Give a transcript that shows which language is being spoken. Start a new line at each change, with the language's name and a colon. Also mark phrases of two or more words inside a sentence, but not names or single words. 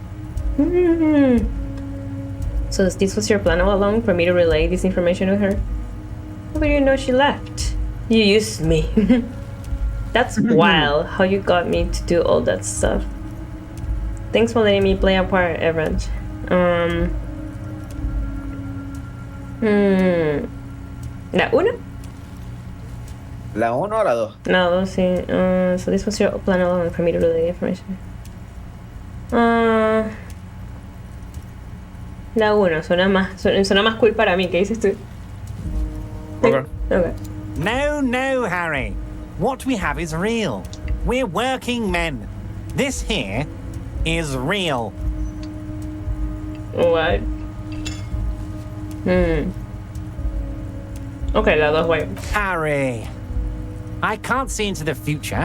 English: So this was your plan all along, for me to relay this information to her? How did you know she left? You used me. That's wild, how you got me to do all that stuff. Thanks for letting me play a part, Everett.
Spanish: ¿La 1? ¿La 1 o la 2? La 2, sí.
English: So this was your plan all along, for me to relay the information.
Spanish: La 1 suena más cool para mí. ¿Qué dices tú?
English: Okay. No, Harry. What we have is real. We're working men. This here is real. What? Okay, la 2, wait. Harry, I can't see into the future.